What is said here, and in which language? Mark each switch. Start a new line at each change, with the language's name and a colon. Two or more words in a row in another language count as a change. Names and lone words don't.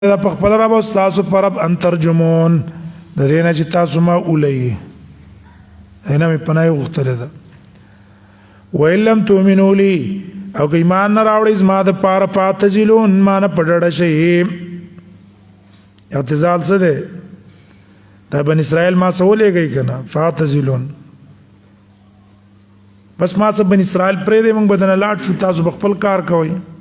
Pashto: دا په خپل رب او تاسو پر رب
Arabic: ان ترجمون
Pashto: د دې نه چې تاسو ما اولئ اینا می پناه غوښتل ده
Arabic: وإن لم تؤمنوا لي
Pashto: او که ایمان نه راوړئ زما د پاره فاعتزلون ما نه په ډډه شئ. اعتزال څه دی؟ دا بن اسرائیل ما څه ولېږئ که نه فاعتزلون بس ما څه بن اسرائیل پرېږدئ موږ به دنه لاړ شو تاسو به خپل کار کوئ.